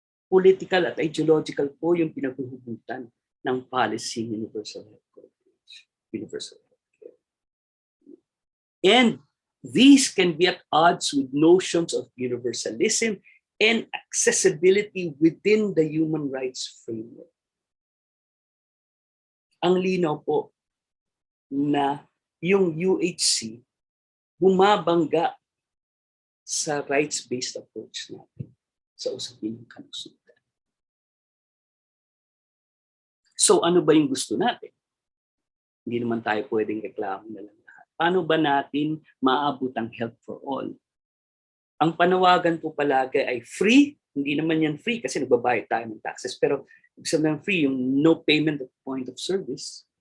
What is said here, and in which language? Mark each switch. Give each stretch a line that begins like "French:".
Filipino: Political at ideological po yung pinaghuhugutan ng policy universal health coverage, universal health care.
English: And these can be at odds with notions of universalism and accessibility within the human rights framework.
Filipino: Ang linaw po na yung UHC bumabangga sa rights-based approach natin sa usapin ng kalusugan. So ano ba yung gusto natin? Hindi naman tayo pwedeng reklamo na lang lahat. Paano ba natin maabot ang health for all? Ang panawagan po palagi ay free. Hindi naman yan free kasi nagbabayad tayo ng taxes. Pero ibig sabihin ng free, yung
English: no payment at point of service.